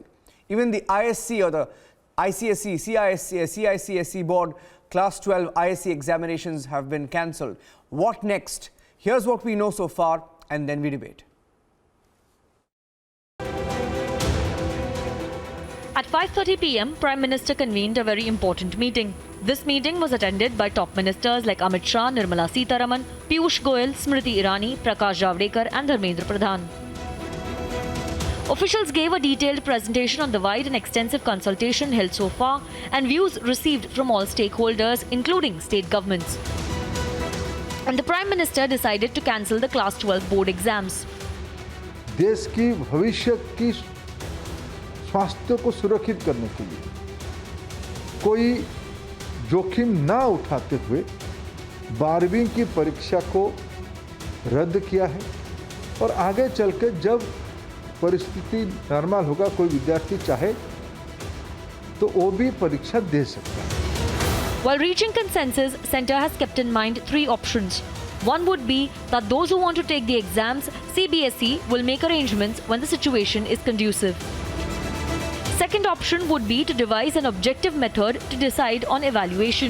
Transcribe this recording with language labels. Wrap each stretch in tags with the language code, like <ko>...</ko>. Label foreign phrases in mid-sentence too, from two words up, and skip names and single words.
<en>Even the ISC or the ICSE, CICSE board Class 12 ISC examinations have been cancelled. What next? Here's what we know so far, and then we debate. At 5:30 p.m, Prime Minister convened a very important meeting. This meeting was attended by top ministers like Amit Shah, Nirmala Sitharaman, Piyush Goyal, Smriti Irani, Prakash Javadekar and Dharmendra Pradhan. Officials gave a detailed presentation on the wide and extensive consultation held so far and views received from all stakeholders, including state governments. And the Prime Minister decided to cancel the Class 12 board exams.</en> <hi>देश की भविष्य की स्वास्थ्य को सुरक्षित करने के लिए कोई जोखिम ना उठाते हुए 12वीं की परीक्षा को रद्द किया है और आगे चलकर जब परिस्थिति नॉर्मल होगा, कोई विद्यार्थी चाहे तो वो भी परीक्षा दे सकता है.</hi> <en>While reaching consensus, Centre has kept in mind 3 options. One would be that those who want to take the exams, CBSE will make arrangements when the situation is conducive. Second option would be to devise an objective method to decide on evaluation.</en>